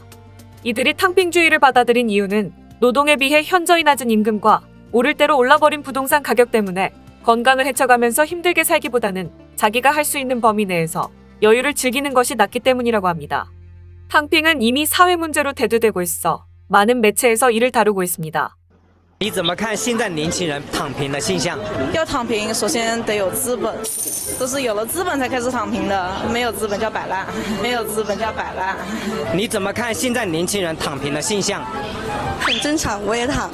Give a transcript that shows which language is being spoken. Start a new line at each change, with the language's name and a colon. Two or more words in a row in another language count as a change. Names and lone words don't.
Korean: 이들이 탕핑주의를 받아들인 이유는 노동에 비해 현저히 낮은 임금과 오를 대로 올라버린 부동산 가격 때문에 건강을 해쳐가면서 힘들게 살기보다는 자기가 할 수 있는 범위 내에서 여유를 즐기는 것이 낫기 때문이라고 합니다. 탕핑은 이미 사회 문제로 대두되고 있어 많은 매체에서 이를 다루고 있습니다.
Chinese: 你怎么看现在年轻人躺平的现象？要躺平，首先得有资本，都是有了资本才开始躺平的，没有资本叫摆烂，没有资本叫摆烂。你怎么看现在年轻人躺平的现象？很正常，我也躺，